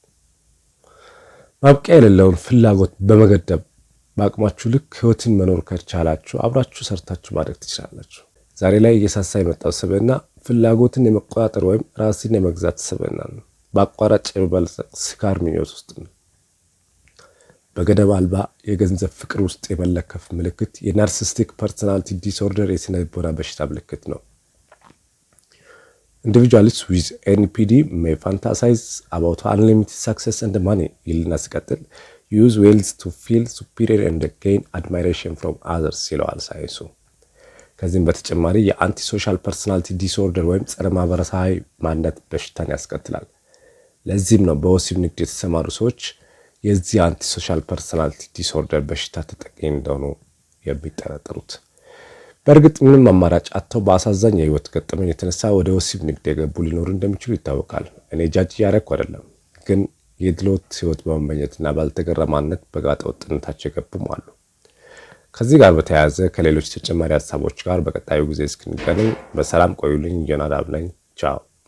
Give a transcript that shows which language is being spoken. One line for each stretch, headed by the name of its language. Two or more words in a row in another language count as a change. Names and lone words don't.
Amharic: ማብቂያ የሌለውን ፍላጎት በመገደብ በአቅማችሁ ልክ ህይወትን መኖር ከቻላችሁ አብራችሁ ሰርታችሁ ማድረግ ትችላላችሁ። ዛሬ ላይ እየሳሳ የመጣው ስብዕና ፍላጎትን የመቆጣጠር ወይም ራስን የመግዛት ስብዕና ነው። በአቋራጭ የመበልጸግ ስካር ምኞት ውስጥ ነው። በገደብ አልባ የገንዘብ ፍቅር ውስጥ የመለከፍ ምልክት የናርሲስቲክ
English: personality disorder
Amharic: የስነ ልቦና በሽታ ምልክት ነው።
English: Individuals with NPD may fantasize about unlimited success and money
Amharic: ይልና ሲቀጥል
English: use wealth to feel superior and gain admiration from others
Amharic: ይለዋል ሳይንሱ። ከዚህም በተጨማሪ የአንቲ
English: social personality disorder
Amharic: ወይም ጸረ ማህበረሰባዊ ማንነት በሽታን ያስከትላል። ለዚህም ነው በወሲብ ንግድ የተሰማሩ ሰዎች የዚህ
English: anti social personality disorder
Amharic: በሽታ ተጠቂ እንደሆኑ የሚጠረጠሩት። በእርግጥ ምንም አማራጭ አጥተው በአሳዛኝ የህይወት ገጠመኝ የተነሳ ወደ ወሲብ ንግድ የገቡ ሊኖሩ እንደሚችሉ ይታወቃል። እኔ ጃጅ ያረኩ አይደለም፣ ግን የድሎት ህይወት በመመኘትና ባልተገራ ማንነት በጋጠ ወጥነታቸው የገቡም አሉ። ከዚህ ጋር በተያያዘ ከሌሎች ተጨማሪ ሀሳቦች ጋር በቀጣዩ ጊዜ እስክንገናኝ በሰላም ቆዩልኝ። ዮናዳብ ነኝ። ቻው።